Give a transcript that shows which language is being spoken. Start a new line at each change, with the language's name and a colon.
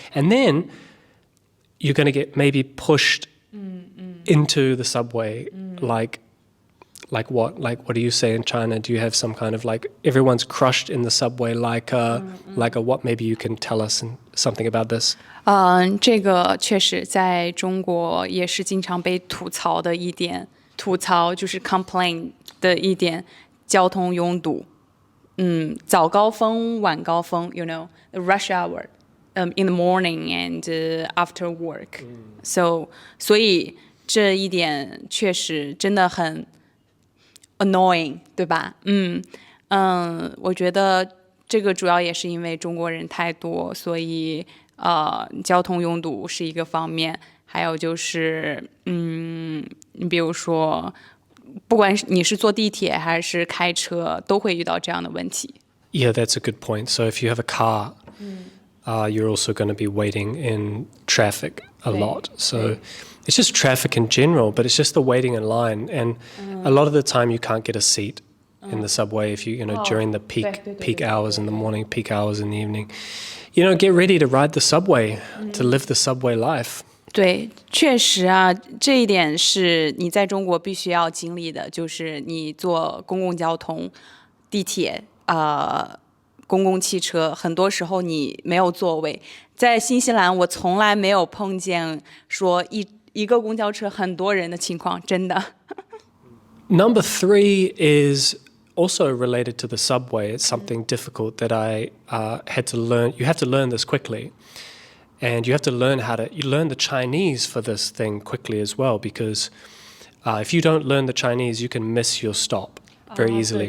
English: And then you're going to get maybe pushed into the subway, like what? Like what do you say in China? Do you have some kind of like everyone's crushed in the subway like a what? Maybe you can tell us something about this.
Chinese: 这个确实在中国也是经常被吐槽的一点，吐槽就是 complain 的一点，交通拥堵。早高峰、晚高峰
English: the rush hour, in the morning and after work.
Chinese: 所以这一点确实真的很 annoying, 对吧？我觉得这个主要也是因为中国人太多，所以交通拥堵是一个方面，还有就是你比如说，不管你是坐地铁还是开车，都会遇到这样的问题。
English: Yeah, that's a good point. So if you have a car, you're also going to be waiting in traffic a lot. So it's just traffic in general, but it's just the waiting in line. And a lot of the time you can't get a seat in the subway if during the peak hours in the morning, peak hours in the evening. Get ready to ride the subway, to live the subway life.
Chinese: 对，确实啊，这一点是你在中国必须要经历的，就是你坐公共交通、地铁、公共汽车，很多时候你没有座位。在新西兰，我从来没有碰见说一个公交车很多人的情况，真的。
English: Number 3 is also related to the subway. It's something difficult that I had to learn. You have to learn this quickly. And you have to learn you learn the Chinese for this thing quickly as well, because if you don't learn the Chinese, you can miss your stop very easily.